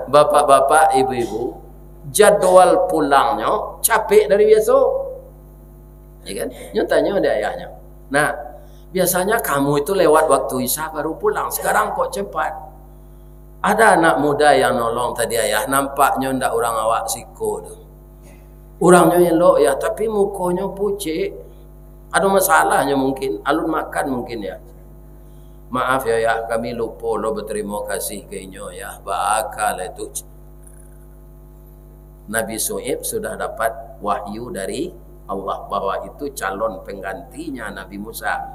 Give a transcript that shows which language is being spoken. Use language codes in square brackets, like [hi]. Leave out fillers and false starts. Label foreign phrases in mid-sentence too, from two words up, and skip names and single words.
[id] Bapak-bapak, ibu-ibu, jadwal pulangnya capek dari biasa. Ya kan? Nyo tanya ada ayahnya. Nah, biasanya kamu itu lewat waktu isya baru pulang. Sekarang kok cepat? Ada anak muda yang nolong tadi ayah, nampaknya [min] ndak orang awak siko tu. [id] Orangnya elok ya, tapi mukanya pucet. Ada masalahnya mungkin, alun makan mungkin ya. Maaf ya, kami lupa lo berterima kasih ke inyo ya. Bakal itu. Nabi Shu'aib sudah dapat wahyu dari Allah bahwa itu calon penggantinya Nabi Musa.